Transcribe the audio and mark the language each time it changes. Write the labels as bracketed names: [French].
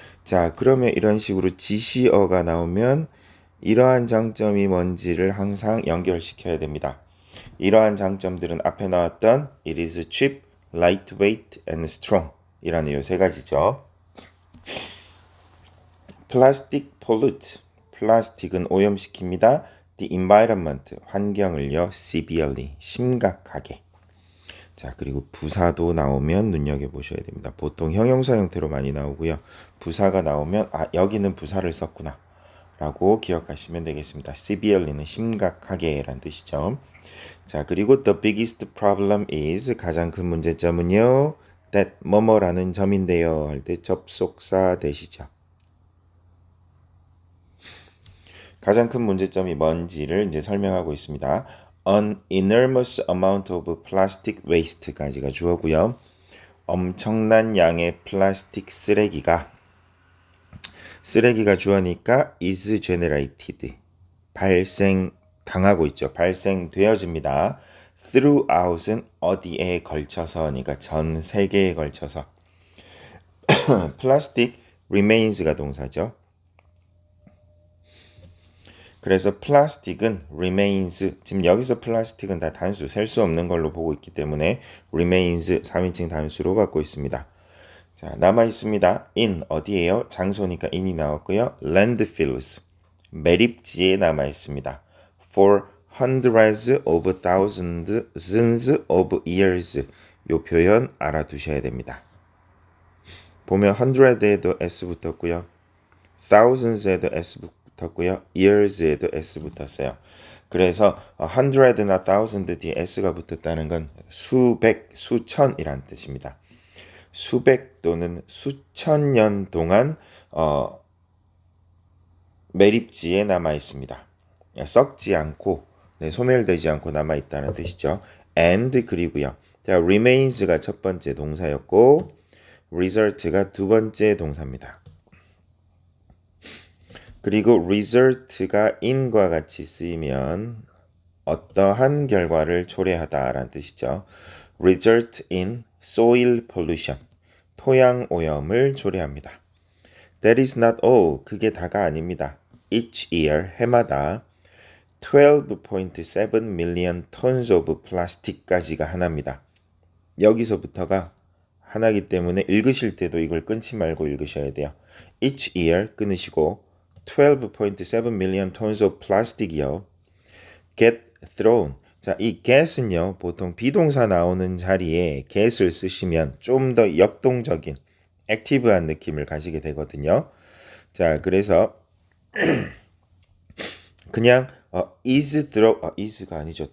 [Korean] 자, 그러면 이런 식으로 지시어가 나오면 이러한 장점이 뭔지를 항상 연결시켜야 됩니다. 이러한 장점들은 앞에 나왔던 [English] it is cheap, lightweight, and strong [Korean] 이라는 이 세 가지죠. [English] plastic pollute, [Korean] 플라스틱은 오염시킵니다. [English] the environment, [Korean] 환경을요, [English] severely, [Korean] 심각하게. 자, 그리고 부사도 나오면 눈여겨보셔야 됩니다. 보통 형용사 형태로 많이 나오고요. 부사가 나오면 아, 여기는 부사를 썼구나 라고 기억하시면 되겠습니다. severely는 심각하게 라는 뜻이죠. 자, 그리고 [English] the biggest problem is [Korean] 가장 큰 문제점은요. that 뭐뭐라는 점인데요. 할 때 접속사 되시죠. 가장 큰 문제점이 뭔지를 이제 설명하고 있습니다. [English] An enormous amount of plastic waste까지가 주어고요. [Korean] 엄청난 양의 플라스틱 쓰레기가 주어니까 [English] is generated [Korean] 발생당하고 있죠. 발생되어집니다. throughout은 어디에 걸쳐서니까 전 세계에 걸쳐서 플라스틱 remains 동사죠. 그래서 플라스틱은 remains 지금 여기서 플라스틱은 다 단수 셀 수 없는 걸로 보고 있기 때문에 remains 3인칭 단수로 받고 있습니다. 자, 남아 있습니다. in 어디에요? 장소니까 in이 나왔고요. landfills 매립지에 남아 있습니다. [English] for hundreds of thousands of years [Korean] 요 표현 알아두셔야 됩니다. 보면 hundred에도 s 붙었고요. thousands에도 s 붙었고요. years에도 s 붙었어요. 그래서 hundred나 thousand 뒤에 s가 붙었다는 건 수백, 수천이란 뜻입니다. 수백 또는 수천 년 동안 매립지에 남아 있습니다. 썩지 않고 소멸되지 않고 남아 있다는 뜻이죠. and 그리고요. 자, remains가 첫 번째 동사였고 result가 두 번째 동사입니다. 그리고 result가 in과 같이 쓰이면 어떠한 결과를 초래하다라는 뜻이죠. [English] result in soil pollution [Korean] 토양 오염을 초래합니다. [English] That is not all. [Korean] 그게 다가 아닙니다. [English] Each year, [Korean] 해마다 [English] 12.7 million tons of plastic까지가 하나입니다. [Korean] 여기서부터가 하나이기 때문에 읽으실 때도 이걸 끊지 말고 읽으셔야 돼요. [English] Each year [Korean] 끊으시고 [English] 12.7 million tons of plastic이요. [Korean] get thrown. 자, 이 get은요. 보통 비동사 나오는 자리에 get을 쓰시면 좀 더 역동적인 액티브한 느낌을 가지게 되거든요. 자, 그래서 그냥 is가 아니죠.